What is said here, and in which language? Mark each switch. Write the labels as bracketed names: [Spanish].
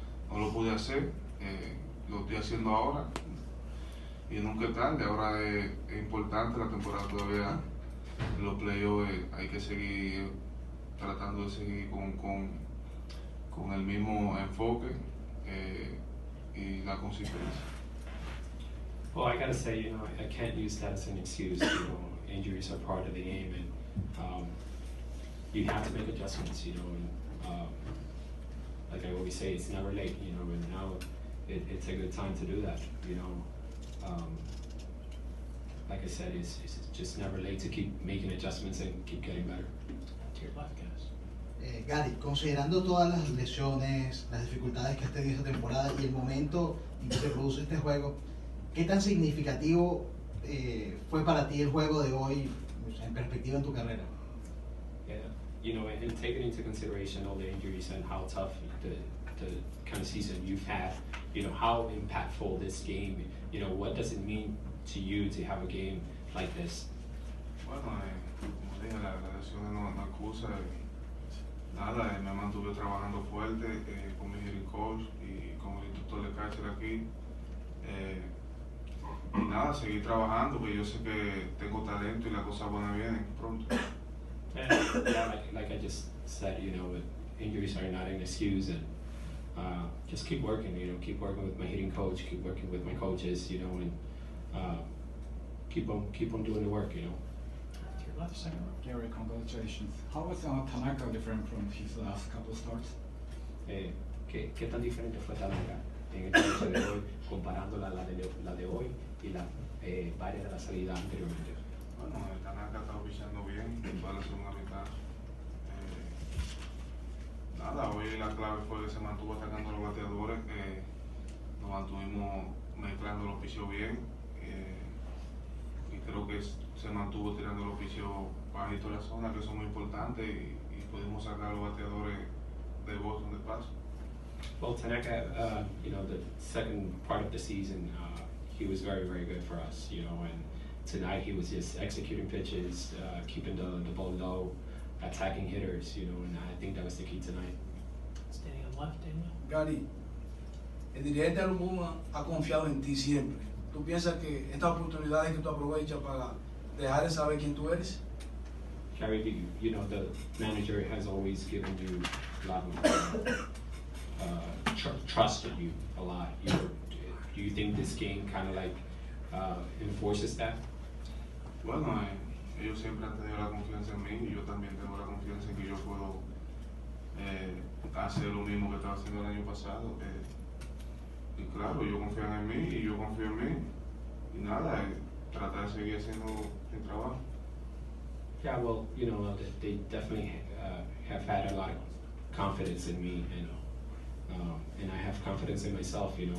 [Spanish] No lo pude hacer, lo estoy haciendo ahora y nunca es tarde. Ahora es importante, la temporada todavía en los playoffs hay que seguir tratando de seguir con el mismo enfoque y la consistencia. [English] Well, I gotta say, you know, I can't use that as an excuse. You know, injuries are part of the game, and you have to make adjustments. You know, and like I always say, it's never late. You know, and now it's a good time to do that. You know, like I said, it's just never late to keep making adjustments and keep getting better. To your left, guys. [Spanish] Gary, considerando todas las lesiones, las dificultades que has tenido esta temporada y el momento en que se produce este juego, ¿qué tan significativo fue para ti el juego de hoy en perspectiva en tu carrera? [English] Yeah, you know, and taking into consideration all the injuries and how tough the kind of season you've had, you know, how impactful this game, you know, what does it mean to you to have a game like this? [Spanish] Bueno, como dije, la lesión no excusa. Nada, me mantuve trabajando fuerte con mi hitting coach y con el instructor de catcher aquí. Y nada, seguir trabajando, porque yo sé que tengo talento y las cosas buenas vienen pronto. [English] Yeah, like I just said, you know, injuries are not an excuse, and just keep working, you know, keep working with my hitting coach, keep working with my coaches, you know, and keep on doing the work, you know. To your left, second row. Gary, congratulations. How was Tanaka different from his last couple of starts? [Spanish] ¿Qué tan diferente fue Tanaka en esta noche de hoy, comparándola a la de hoy y varias de las salidas anteriormente? Bueno, el Tanaka está pichando bien en toda la segunda mitad. Nada, hoy la clave fue que se mantuvo atacando a los bateadores, nos mantuvimos mezclando los picheos bien, y creo que se mantuvo tirando los picheos bajitos de la zona, que son muy importantes, y pudimos sacar a los bateadores de Boston de paso. [English] Well, Tanaka, the second part of the season, he was very, very good for us, and tonight he was just executing pitches, keeping the ball low, attacking hitters, and I think that was the key tonight. Standing on the left, Daniel. [Spanish] Gary, el dirigente Alumuma ha confiado en ti siempre. ¿Tú piensas que estas oportunidades que tú aprovechas para dejar de saber quién tú eres? [English] Gary, the manager has always given you a lot of trust in you a lot. Do you think this game kind of like enforces that? [Spanish] Bueno, ellos siempre han tenido la confianza en mí, y yo también tengo la confianza en que yo puedo hacer lo mismo que estaba haciendo el año pasado. Y claro, ellos confían en mí y yo confío en mí. Y nada, tratar de seguir haciendo mi trabajo. [English] Yeah, well, they definitely have had a lot of confidence in me, and I have confidence in myself.